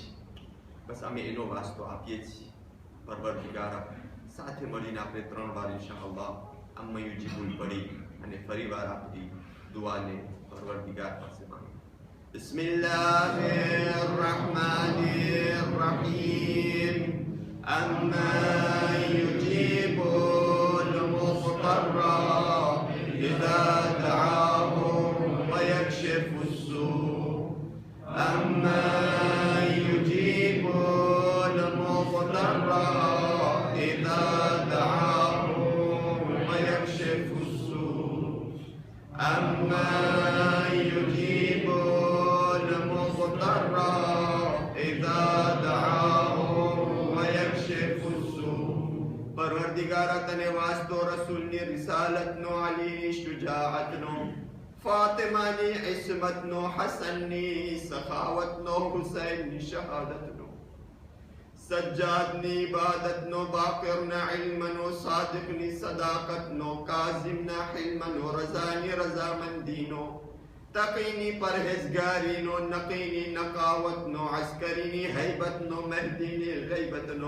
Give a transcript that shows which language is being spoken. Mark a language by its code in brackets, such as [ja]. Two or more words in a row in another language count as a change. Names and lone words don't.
[gu] બસ અમે એનો વાસ્તો આપીએ છીએ. પરવરદિગાર, સાથે મળીને આપણે 3 વાર [ar] إن شاء الله أمن يجيب [gu] પડી અને ફરીવાર આપણી દુઆને પરવરદિગાર પાસે માંગીએ. [ar] بسم الله الرحمن الرحيم. أما يجيب المضطر إذا دعاه ويكشف السوء. أما يجيب المضطر إذا دعاه ويكشف السوء. أما يجيب المضطر إذا دعاه. [gu] પરવરદિગારા, તને વાસ્તો રસૂલની રિસાલતનો, અલીની શુજાઅતનો, ફાતિમાની ઇસ્મતનો, હસનની સખાવતનો, હુસૈનની શહાદતનો, સજ્જાદની ઇબાદતનો, બાકરના ઇલ્મનો, સાદિકની સદાકતનો, કાઝિમના હિલ્મનો, રઝાની રઝામંદીનો, તકીની પરહેઝગારીનો, નકીની નકાવતનો, અસ્કરીની હૈબતનો, મહેદીની ગૈબતનો.